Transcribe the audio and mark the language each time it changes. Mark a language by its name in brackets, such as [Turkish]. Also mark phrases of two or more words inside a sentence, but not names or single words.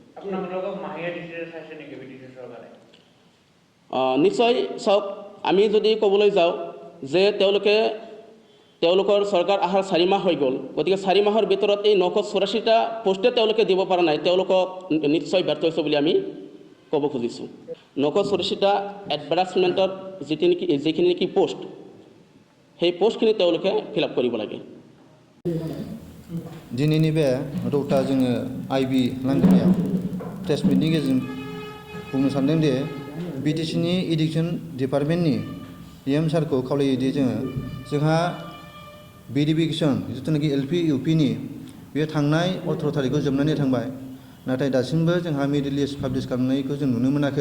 [Assamese] নিশ্চয় চাওক, আমি যদি ক'বলৈ যাওঁ যে তেওঁলোকৰ চৰকাৰ অহাৰ 4 মাহ হৈ গ'ল, গতিকে 4 মাহৰ ভিতৰত এই 984টা পোষ্টে তেওঁলোকে দিব পৰা নাই, তেওঁলোকক নিশ্চয় ব্যৰ্থ হৈছে বুলি আমি ক'ব খুজিছোঁ। 984টা এডভাৰটাইজমেণ্টত যিখিনি নেকি পোষ্ট, সেই পোষ্টখিনি তেওঁলোকে [English] fill up [Assamese] কৰিব লাগে। [Bodo] दिनैनि बे रौता जोङो IB लांगोनायाव [English] press meetni [Bodo] गेजेरजों बुंनो सानदों दि BTCनि [English] education departmentni [Bodo] EM सारखौ खावलायोदि जोंहा भेरिफिकेसन जिथुनाखि LP UPनि बेयो थांनाय 18 थारिखआव जोबनानै थांबाय, नाथाय दासिमबो जोंहा [English] merit list publish [Bodo] खालामनायखौ जों नुनो मोनाखै।